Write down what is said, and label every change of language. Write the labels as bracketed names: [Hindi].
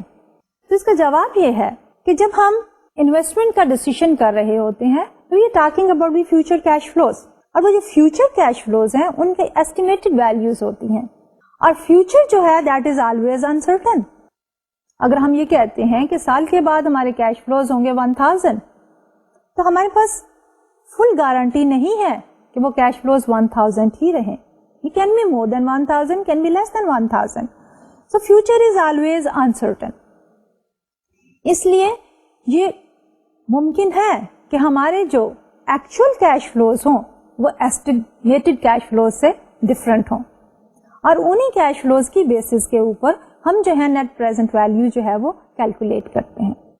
[Urdu] تو اس کا جواب یہ ہے کہ جب ہم انویسٹمنٹ کا ڈیسیژن کر رہے ہوتے ہیں تو یہ talking about the future cash flows, اور وہ جو فیوچر کیش فلوز ہیں ان کے ایسٹیمیٹڈ ویلیوز ہوتی ہیں, اور فیوچر جو ہے [English] That is always uncertain. [Urdu] اگر ہم یہ کہتے ہیں کہ سال کے بعد ہمارے کیش فلوز ہوں گے 1000 تو ہمارے پاس فل گارنٹی نہیں ہے کہ وہ کیش فلوز 1000 ہی رہیں. [English] It can be more than 1000, can be less than 1000. So future is always uncertain. [Urdu] اس لیے یہ ممکن ہے کہ ہمارے جو ایکچوئل کیش فلوز ہوں وہ ایسٹیمیٹڈ کیش فلوز سے ڈفرینٹ ہوں, اور انہی کیش فلوز کی بیسس کے اوپر ہم جو ہے نیٹ پریزنٹ ویلیو جو ہے وہ کیلکولیٹ کرتے ہیں.